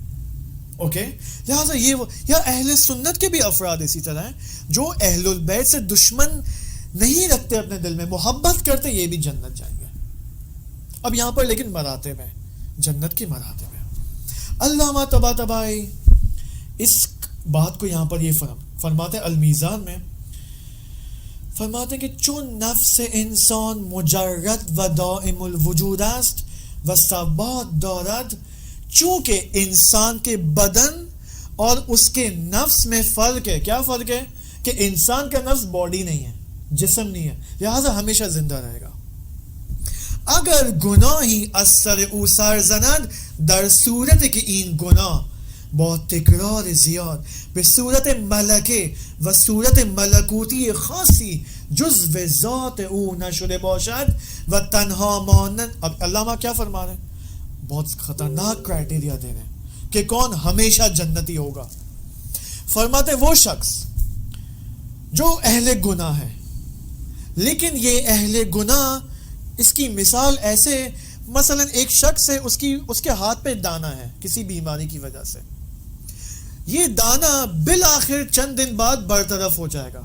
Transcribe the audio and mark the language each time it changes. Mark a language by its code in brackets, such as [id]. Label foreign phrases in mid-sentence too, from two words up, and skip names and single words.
[ur] اوکے, لہٰذا یا اہل سنت کے بھی افراد اسی طرح ہیں جو اہل البیت سے دشمن نہیں رکھتے اپنے دل میں, محبت کرتے, یہ بھی جنت جائیں گے. اب یہاں پر لیکن مراتب ہیں, جنت کی مراتب ہیں. علامہ طباطبائی اس بات کو یہاں پر یہ فرماتے ہیں المیزان میں, فرماتے ہیں کہ [fa] چون نفس انسان مجرد و دائم الوجود است و ثبات دارد, [ur] چونکہ انسان کے بدن اور اس کے نفس میں فرق ہے. کیا فرق ہے؟ کہ انسان کا نفس باڈی نہیں ہے, جسم نہیں ہے, لہذا ہمیشہ زندہ رہے گا. [fa] اگر گناهی از سر او سر زند در صورت که این گناه بہت تکرار زیاد به صورت ملکه و صورت ملکوتی خاصی جزو ذات او نشده باشد و تنها مانند. [ur] اب علامہ کیا فرما رہے ہیں؟ بہت خطرناک کرائٹیریا دے رہے ہیں کہ کون ہمیشہ جنتی ہوگا. فرماتے وہ شخص جو اہل گناہ ہے، لیکن یہ اہل گناہ، اس کی مثال ایسے، مثلا ایک شخص ہے، اس کے ہاتھ پہ دانا ہے کسی بیماری کی وجہ سے، یہ دانا بالآخر چند دن بعد برطرف ہو جائے گا.